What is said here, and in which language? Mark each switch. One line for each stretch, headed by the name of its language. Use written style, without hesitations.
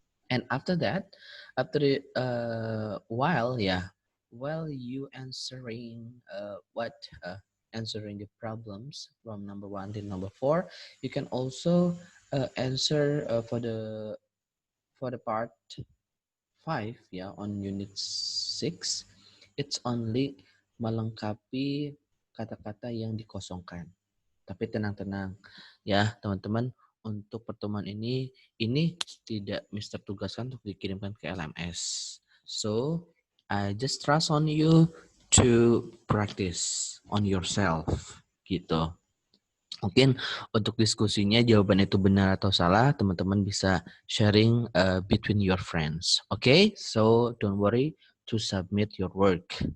English: And after that, after while you answering answering the problems from number 1 to number 4, you can also answer for the part 5, ya, on unit 6. It's only
Indonesian: melengkapi kata-kata yang dikosongkan. Tapi tenang-tenang ya teman-teman, untuk pertemuan ini tidak Mister tugaskan untuk dikirimkan ke LMS.
English: So, I just trust on you to practice on yourself gitu.
Indonesian: Mungkin untuk diskusinya jawaban itu benar atau salah, teman-teman bisa sharing
English: between your friends. Okay? So, don't worry to submit your work.